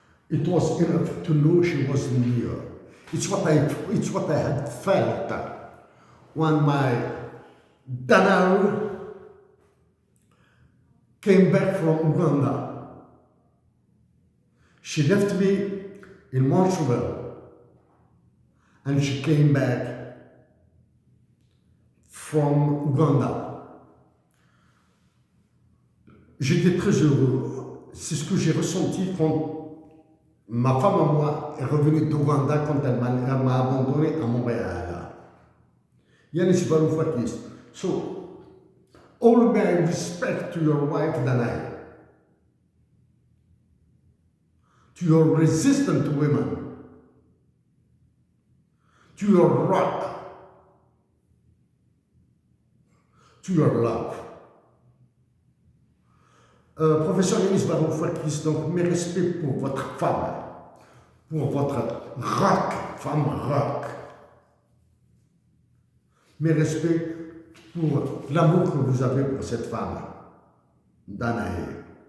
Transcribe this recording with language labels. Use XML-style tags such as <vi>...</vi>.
<en>It was enough to know she was near. It's what I had felt when my Danaru came back from Uganda. She left me in Montreal and she came back from Uganda.</en> <fr>J'étais très heureux. C'est ce que j'ai ressenti quand ma femme et moi est revenue d'Ouganda quand elle m'a abandonné à Montréal. Yanis Varoufakis.</fr> <en>So, all my respect to your wife Danae, to your resistant women, to your rock, to your love.</en> <fr>Professeur Yanis Varoufakis, donc mes respects pour votre femme, pour votre rock, femme rock. Mes respects pour l'amour que vous avez pour cette femme, Danae.</fr>